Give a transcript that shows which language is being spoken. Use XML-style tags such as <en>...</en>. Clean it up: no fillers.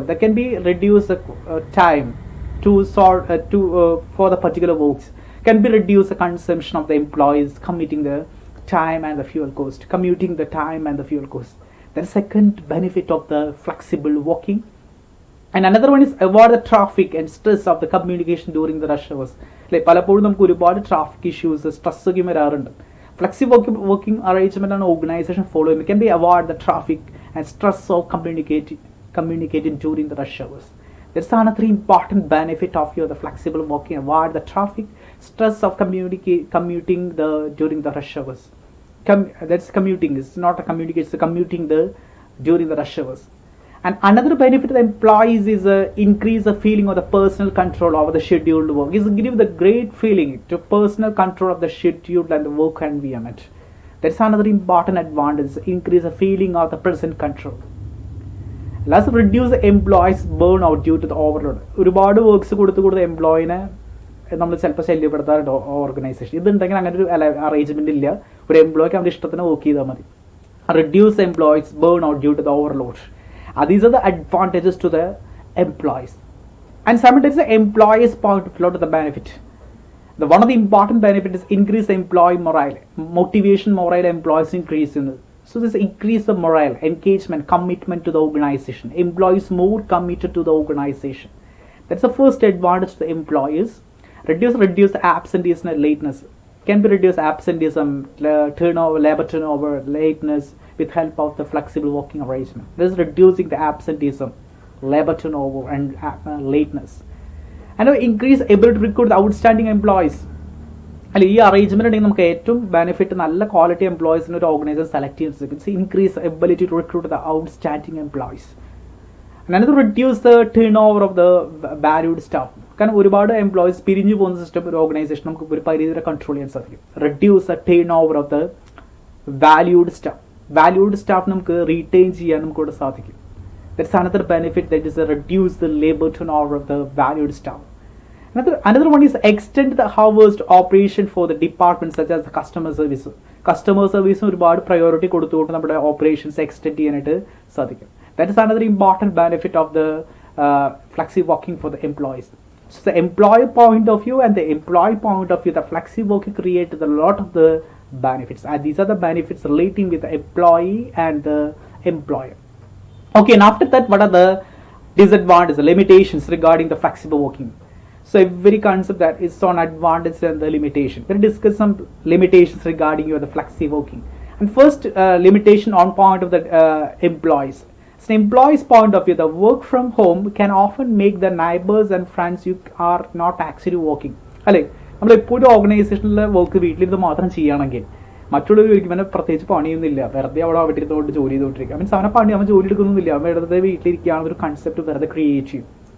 <en>That can be reduce the time for the particular works. Can be reduce the consumption of the employees, committing the time and the fuel cost. Commuting the time and the fuel cost. The second benefit of the flexible working. And another one is avoid the traffic and stress of the communication during the rush hours.</en> <ml>Like പലപ്പോഴും നമുക്ക് ഒരുപാട് traffic issues stress ഒക്കെ വരാറുണ്ട്. Flexi working arrangement ആണ് organisation follow ചെയ്യുന്നത്.</ml> <en>Can be avoid the traffic and stress of communicating during the rush hours. That's another important benefit of the flexible working. Avoid the traffic, stress of commuting during the rush hours. That's commuting. It's not a communication. It's commuting during the rush hours. And another benefit of the employees is increase the feeling of the personal control over the scheduled work. Is give the great feeling to personal control of the schedule and the work environment. That's another important advantage. Increase the feeling of the personal control. Let's reduce the employees burnout due to the overload.</en> <ml>ഒരുപാട് works കൊടുത്ത് എംപ്ലോയിനെ നമ്മൾ ചിലപ്പോൾ ശല്യപ്പെടുത്താറുണ്ട് organisation. ഇതുണ്ടെങ്കിൽ അങ്ങനെ ഒരു arrangement ഇല്ല. ഒരു എംപ്ലോയിക്ക് അവരുടെ ഇഷ്ടത്തിന് വർക്ക് ചെയ്താൽ മതി.</ml> <en>Reduce employees burnout due to the overload. These are the advantages to the employees. And simultaneously, the employees point to the benefit. One of the important benefits is increase employee morale. Motivation, morale, employees increase. So this increase the morale, engagement, commitment to the organization. Employees more committed to the organization. That's the first advantage to the employees. Reduce absenteeism and lateness. Can be reduced absenteeism, turnover, labor turnover, lateness with help of the flexible working arrangement. This is reducing the absenteeism, labor turnover and lateness. And increase ability to recruit the outstanding employees.</en> <ml>അല്ല ഈ arrangement ഉണ്ടെങ്കിൽ നമുക്ക് ഏറ്റവും benefit നല്ല quality എംപ്ലോയീസിന് ഒരു organisation select ചെയ്യുന്നത്</ml> <en>Increase ability to recruit the outstanding employees. Another reduce the turn over of the valued staff.</en> <ml>കാരണം ഒരുപാട് എംപ്ലോയീസ് പിരിഞ്ഞു പോകുന്ന സിസ്റ്റം ഒരു ഓർഗനൈസേഷൻ നമുക്ക് ഒരു പരിധി വരെ കൺട്രോൾ ചെയ്യാൻ സാധിക്കും.</ml> <en>Reduce the turn over of the valued staff.</en> <ml>Valued staff നമുക്ക് റീറ്റെയിൻ ചെയ്യാൻ നമുക്ക് ഇവിടെ സാധിക്കും.</ml> <en>That's another benefit, that is reduce the labor turnover of the valued staff. Another one is extend the hours to operation for the departments such as the customer service.</en> <ml>Customer service ഒരുപാട് priority കൊടുത്തുകൊണ്ട് നമ്മുടെ operations extend ചെയ്യാനായിട്ട് സാധിക്കും.</ml> <en>That is another important benefit of the flexi working for the employees. So the employer point of view and the employee point of view, the flexi working created a lot of the benefits, and these are the benefits relating with the employee and the employer. Okay, and after that, what are the disadvantages, the limitations regarding the flexible working? So every concept that is on advantage and the limitation. We'll discuss some limitations regarding the flexi working. And first limitation on point of the employees. So the employees point of view, the work from home can often make the neighbors and friends you are not actually working.</en> <ml>അല്ലേ, നമ്മളെപ്പോഴും ഓർഗനൈസേഷനിലെ work വീട്ടിലിരുന്ന് മാത്രം ചെയ്യുകയാണെങ്കിൽ മറ്റുള്ളവർ ഒരിക്കലും അവനെ പ്രത്യേകിച്ച് പണിയൊന്നുമില്ല, വെറുതെ അവിടെ ഇരുന്നുകൊണ്ട് ജോലി ചെയ്തുകൊണ്ടിരിക്കുക. മീൻസ് അവനെ പണി അവൻ ജോലി എടുക്കുന്നില്ല, അവൻ വെറുതെ വീട്ടിലിരിക്കുകയാണ് ഒരു കൺസെപ്റ്റ് വെറുതെ ക്രിയേറ്റ് ചെയ്യും.</ml>